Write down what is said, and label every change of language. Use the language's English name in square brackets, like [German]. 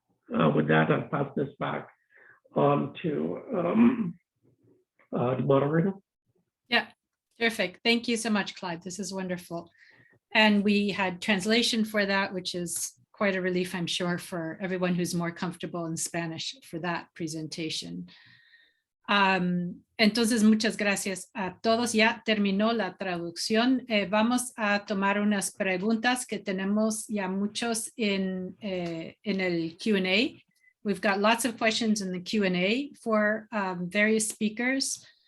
[English] With that, I'll pass this back on to the moderator. Yeah, terrific. Thank you so much, Clyde. This is wonderful. And we had translation for that, which is quite a relief, I'm sure, for everyone who's more comfortable in Spanish for that presentation. [Spanish] Entonces, muchas gracias a todos. Ya terminó la traducción. Vamos a tomar unas preguntas que tenemos ya muchos en el Q&A. [English] We've got lots of questions in the Q&A for various speakers.